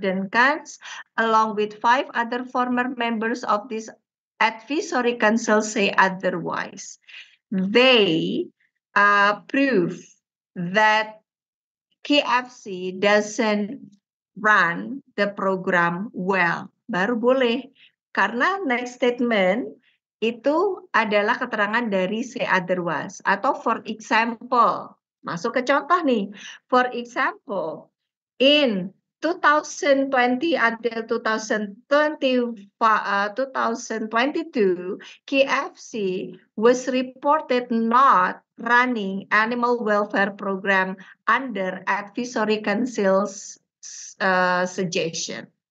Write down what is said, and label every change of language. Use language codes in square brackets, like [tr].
[en] Denkans, along with 5 other former members of this advisory council, say otherwise. They prove that KFC doesn't run the program well. [id] Baru boleh. Karena [en] next statement [id] itu adalah keterangan dari [en] say otherwise. [id] Atau [en] for example, [id] masuk ke contoh nih. [en] For example, in 2020 until 2022, KFC was reported not running animal welfare program under advisory council's suggestion.